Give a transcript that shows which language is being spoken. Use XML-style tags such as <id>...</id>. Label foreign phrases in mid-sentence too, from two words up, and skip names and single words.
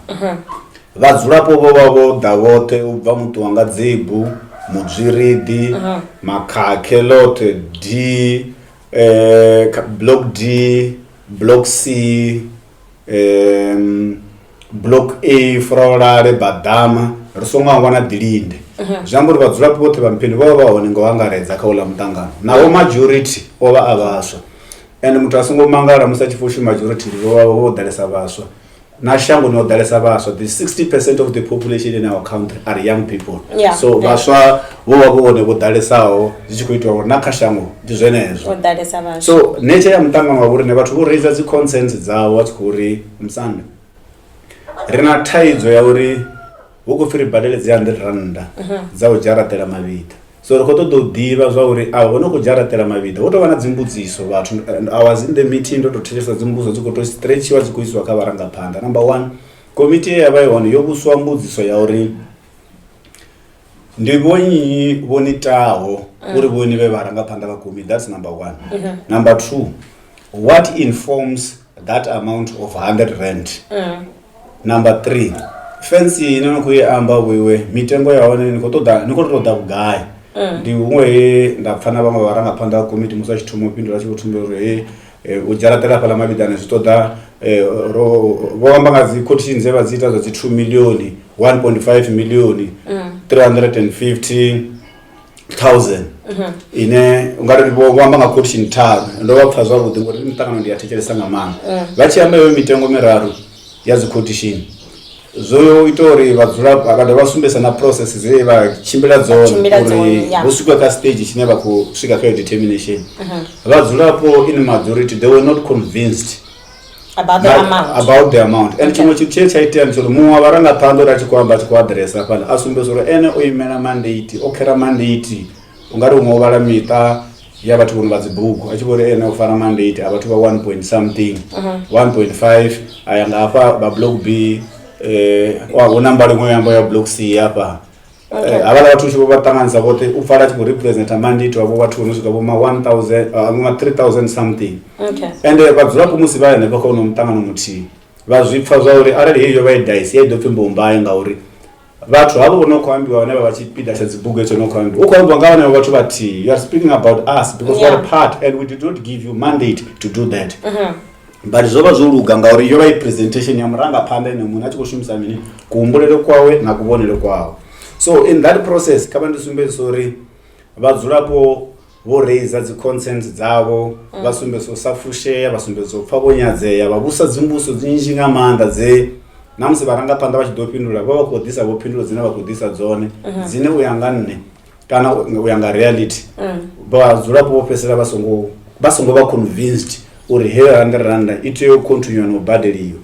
<ve>Vhadzulapo vho vha vho ḓa vhoṱhe u bva muṱu wanga Dzibu, Mudzwiridi, Makhakhe ḽoṱhe D, block D, block C, block A, Frolare, Badama ri songo angwa na Dilinde. Zwi amba uri vhadzulapo vhoṱhe vha Mphindi vho vha hone ngo angaredza kha uḽa mutangano nawo majority o vha a vhaswa. And muthu a songo mangala musi a tshi fushi majority vho ḓalesa vhaswa na shango no ḓalesa vhaswa.</ve> <en>The 60% of the population in our country are young people.</en> <ve>So vhaswa vho vha vhone vho ḓalesaho zwi tshi khou itwa uri na kha shango ndi zwenezwo. So nature ya mutangano wa vhuri ne vhathu vho raise dzi concerns dzavho vha tshi khou ri Musanda ri na thaidzo ya uri hu khou pfhi ri badele dzi R100 dza u dzharaṱela mavhida. So ri khou ṱoḓa u ḓivha zwa uri a vho no khou dzharaṱela mavhida hu tou vha na dzimbudziso vhathu.</ve> <en>I was in the meeting</en> <ve>ndo tou thetshelesa dzimbudziso dzi khou tou stretchiwa dzi khou isiwa kha vharangaphanḓa. Number 1, committee ya vha hone yo vhusiwa mbudziso ya uri ndi vhonyi vho nitaho uri vhoni vhe vharangaphanḓa vha committee.</ve> <en>That's number 1. Number 2, what informs that amount of R100?</en> <ve>Number 3, fence ine no khou i amba wewe mitengo ya hone ni khou ṱoḓa vhugai? Ndi huṅwe nda pfana vhaṅwe vharangaphanḓa vha committee musi a tshi thoma u fhindula tshi vho thumba uri u dzharaṱela fhaḽa mavhidani zwi ṱoḓa vho amba nga dzi quotations dze vha dzi ita zwa dzi 2 million, 1.5 million, 350,000 ine ungari vho amba nga quotation tharu. Ndo vha pfa zwavhuḓi ngori mutangano ndi a thetshelesa nga maanḓa vha tshi amba iyo mitengo miraru ya dzi quotation zwo ita uri vhadzulapo vha dovha sumbedzisa na process dze vha tshimbila dzone uri vho swika kha stage tshine vha khou swika kha determination.</ve> <en>Vhadzulapo in majority they were not convinced about the amount.</en> <ve>And chimwe tshithu tshe tsha itea ndi uri muṅwe wa vharangaphanḓa uri a tshi khou amba a tshi khou aḓiresa fhaḽa a sumbedza uri ene o imela mandate o khera mandate ungari huṅwe o vhala miṱa ya vhathu vhone vha dzibugu a tshi vho uri ene o fara mandate a vhathu vha 1 point something 1.5 a ya nga hafha vha block B hu na mbalo iṅwe yamba ya block C hafha. Havhala vhathu tshi vho vha ṱanganisa vhoṱhe u pfala tshi khou representa mandate wavho vhathu vho no swika vho ma 3,000 something. And vhadzulapo musi vha henefho kha uno mutangano muthihi vha zwi pfa zwa uri arali heyo vha i daisi ya i ḓo pfhi mbombaye ngauri vhathu havho vho no khou ambiwa vhane vha vha tshipiḓa tsha dzibugu hetsho no khou ambiwa u khou ambiwa nga vhanevho vhathu vhathihi.</ve> <en>You are speaking about us because we are part and we did not give you mandate to do that.</en> <ve>But zwo vha zwo luga ngauri yo vha i presentation ya murangaphanḓa ene muṅwe a tshi khou shumisa mini kuhumbulele kwawe na kuvhonele kwawe. So</ve> <en>in that process</en> <ve>kha vha ndi sumbedzisa uri vhadzulapo vho raise dzi concerns dzavho vha sumbedzisa u sa fushea vha sumbedzisa u pfha vho nyadzea vha vhusa dzimbuso dzinzhi nga maanḓa dze na musi vharangaphanḓa vha tshi ḓo fhindula vha vha khou ḓisa vho phindulo dzine vha khou ḓisa dzone dzine u ya nga nne kana u ya nga reality vhadzulapo vho fhedzisela vha songo vha convinced uri heyo R100 i tea u continue no badeliwa.</ve>